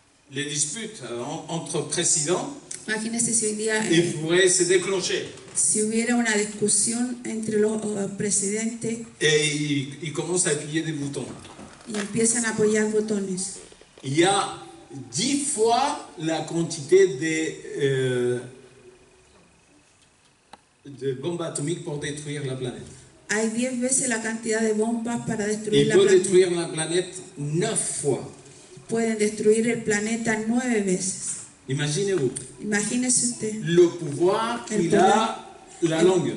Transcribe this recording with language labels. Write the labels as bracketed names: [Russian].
[French] les disputes entre présidents [Spanish] imagínese si hoy día [French] pourraient se déclencher [Spanish] si hubiera una discusión entre los presidentes [French] et ils commencent à appuyer des boutons. [Spanish] y empiezan a apoyar botones. [French] Il y a 10 fois la quantité de bombes atomiques pour détruire la planète. [Spanish] Hay 10 veces la cantidad de bombas para destruir [French] Il [Spanish] la [French] peut [Spanish] planeta. [French] détruire la planète 9 fois. [Spanish] Pueden destruir el planeta 9 veces. [French] Imaginez-vous [Spanish] Imagínese usted [French] le pouvoir qu'il a la langue.